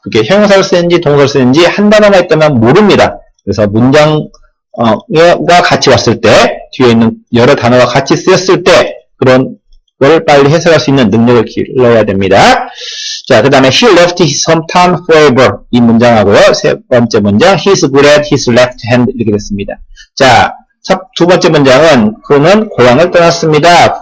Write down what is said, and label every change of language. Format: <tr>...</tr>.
<ko>그게 형용사를 쓰는지 동사를 쓰는지 한 단어만 있다면 모릅니다. 그래서 문장과 같이 왔을 때 뒤에 있는 여러 단어가 같이 쓰였을 때 그런 걸 빨리 해석할 수 있는 능력을 길러야 됩니다. 자, 그 다음에</ko> <en>he left his hometown forever</en> <ko>이 문장하고요. 세 번째 문장</ko> <en>he's good at his left hand</en> <ko>이렇게 됐습니다. 자, 두 번째 문장은 그는 고향을 떠났습니다.</ko>